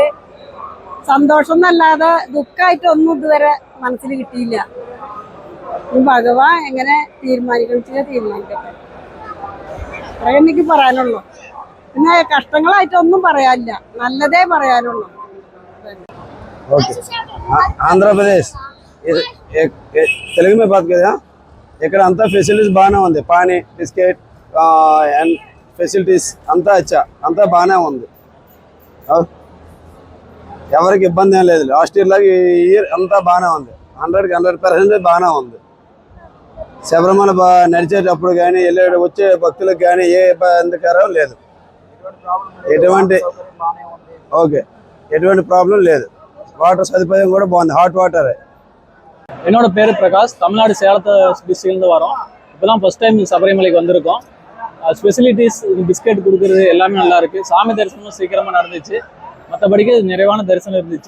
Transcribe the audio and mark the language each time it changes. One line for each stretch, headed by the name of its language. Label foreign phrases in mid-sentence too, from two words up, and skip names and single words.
Malayalam: സന്തോഷം എന്നല്ലാതെ ദുഃഖമായിട്ടൊന്നും ഇതുവരെ മനസ്സിൽ കിട്ടിയില്ല. ഈ ഭഗവാൻ എങ്ങനെ തീരുമാനിക്കണമെന്ന് തീരുമാനിക്കട്ടെ, അത്രേ എനിക്ക് പറയാനുള്ളൂ. പിന്നെ കഷ്ടങ്ങളായിട്ടൊന്നും പറയാനില്ല, നല്ലതേ പറയാനുള്ളൂ.
Hindi: ఆంధ్ర ప్రదేశ్ తెలుగు में बात करें.
Telugu: ఇక్కడ అంతా ఫెసిలిటీస్ బాగానే ఉంది. పానీ,
English: biscuit and facilities
Telugu: అంతా అంతా బాగానే ఉంది. ఎవరికి ఇబ్బంది ఏం లేదు.
English: last year
Telugu: లాగా ఈ ఇయర్ అంతా బాగానే ఉంది. 100% బాగానే ఉంది. శబరిమల నడిచేటప్పుడు కానీ వచ్చే భక్తులకు కానీ ఏ ఇబ్బందికరం లేదు. ఎటువంటి ప్రాబ్లం లేదు.
Tamil: வாட்டர் சதுப்பதியம் கூட போகுது.
English: hot water.
Tamil: என்னோட பேர் பிரகாஷ். தமிழ்நாடு சேலத்தை டிஸ்ட்ரிக்ட்லேருந்து வரோம். இப்போ தான்
English: first time
Tamil: சபரிமலைக்கு வந்திருக்கோம். ஸ்பெசிலிட்டிஸ், பிஸ்கெட் கொடுக்குறது எல்லாமே நல்லா இருக்குது. சாமி தரிசனமும் சீக்கிரமாக நடந்துச்சு. மற்றபடிக்கு நிறைவான தரிசனம் இருந்துச்சு.